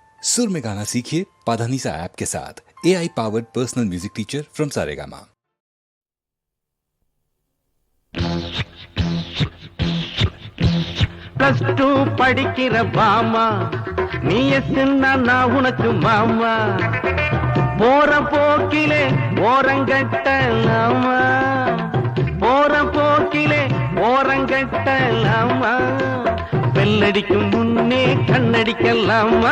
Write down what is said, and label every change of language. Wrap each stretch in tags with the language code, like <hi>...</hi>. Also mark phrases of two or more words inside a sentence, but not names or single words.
<hi>सुर में गाना सीखिए पाधानीसा ऐप के साथ।</hi> <en>AI powered personal music teacher from</en> <hi>सारेगामा।</hi> <en>plus two</en> <ta>படிக்கிற பாமா நீ எஸ்ன்னா நான் உனக்கு மாமா போற போக்கிலே ஓரங்கட்டலாமா போற போக்கிலே ஓரங்கட்டலாமா வெள்ளடிக்கும் முன்னே கண்ணடிக்கலாமா</ta>